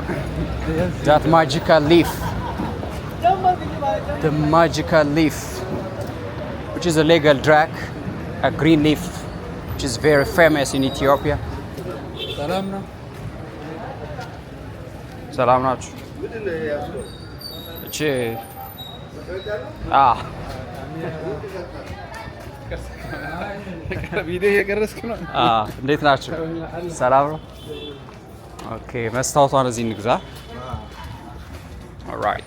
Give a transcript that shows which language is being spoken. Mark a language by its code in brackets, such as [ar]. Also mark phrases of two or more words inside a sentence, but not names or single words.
[en] That magical leaf. The magical leaf, which is a legal drug, a green leaf which is very famous in Ethiopia. [am] ሰላም ናችሁ? እቺ ቪዲዮ እየቀረስክ ነው? እንዴት ናችሁ? ሰላም ነው? ኦኬ መስታወቷን እዚህ እንግዛ። Alright.